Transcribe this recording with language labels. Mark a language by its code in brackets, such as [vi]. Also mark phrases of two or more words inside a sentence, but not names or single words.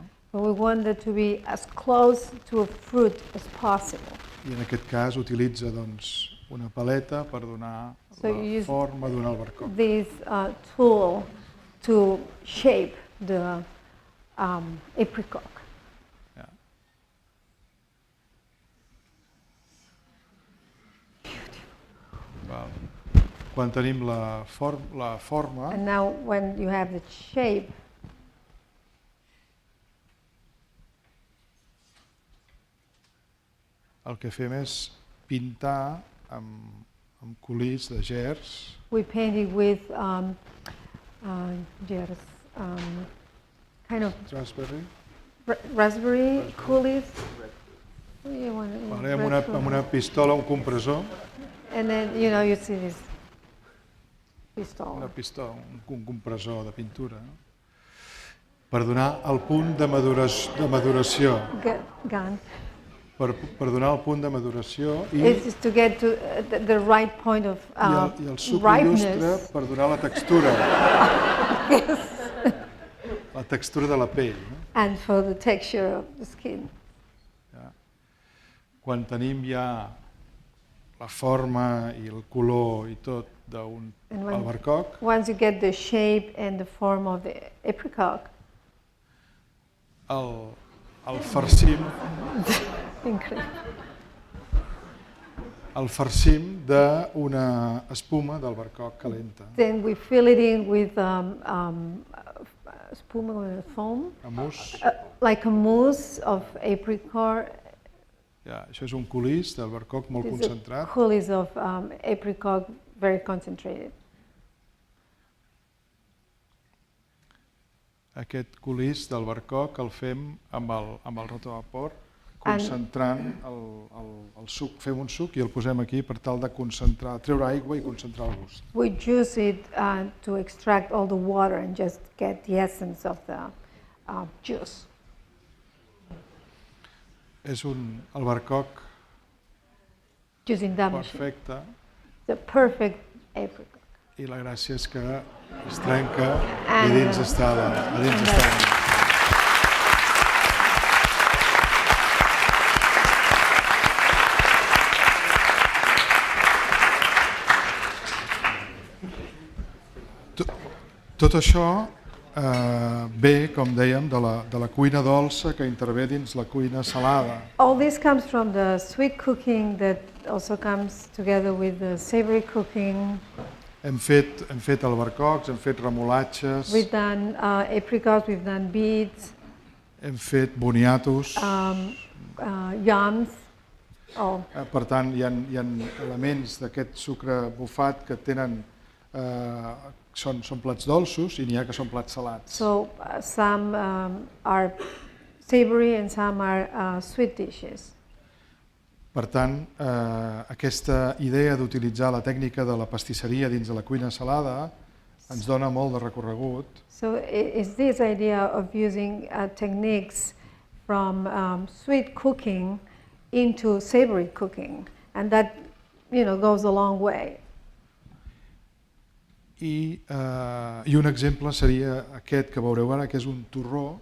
[en] But we want it to be as close to a fruit as possible. [ca] I en aquest cas utilitza doncs, una paleta per donar la forma d'un albercoc. [en] This tool to shape the apricot. Yeah. [ca] Val. Quan tenim la forma, [en] And now when you have the shape, [ca] el que fem és pintar amb colís de gerds. [en] we paint it with kind of Raspberry. raspberry coulis. [ca] Vale, amb una pistola, un compressor. [en] And then, you see this pistol. [ca] Una pistola, un compressor de pintura. No? Per donar el punt de maduració. [en] Gun. [ca] Per donar el punt de maduració [en] It's to get to the right point of [ca] i el suc il·lustre per donar la textura. La textura de la pell. No? [en] And for the texture of the skin. [ca] Ja. Quan tenim ja la forma i el color i tot d'un albercoc, [en] Once you get the shape and the form of the apricot, [ca] el farcim d'una espuma d'albercoc calenta. [en] then we fill it in with foam, A mousse. like a mousse of apricot. [ca] Ja, això és un colís d'albercoc molt [en] It's a [ca] concentrat. [en] coulis of apricot, very concentrated. [ca] Aquest colís d'albercoc el fem amb el rotavapor, concentrant el suc. Fem un suc i el posem aquí per tal de concentrar, treure aigua i concentrar el gust. [en] We juice it to extract all the water and just get the essence of the juice. [ca] És un albercoc [en] Using that machine. [ca] perfecte [en] The perfect apricot. [ca] i la gràcia és que es trenca i dins està la... Tot això ve, com dèiem, de la cuina dolça que intervé dins la cuina salada. [en] All this comes from the sweet cooking that also comes together with the savory cooking. [ca] Hem fet albercocs, hem fet remolatges, [en] We've done apricots, we've done beets, [ca] hem fet boniatos. [en] yams. Oh, [ca] Per tant, hi ha elements d'aquest sucre bufat que tenen, són plats dolços i n'hi ha que són plats salats. [en] so some are savory and some are sweet dishes. [ca] Per tant, aquesta idea d'utilitzar la tècnica de la pastisseria dins de la cuina salada ens dona molt de recorregut. [en] So it's this idea of using techniques from sweet cooking into savory cooking, and that goes a long way. [ca] I un exemple seria aquest que veureu ara, que és un torró.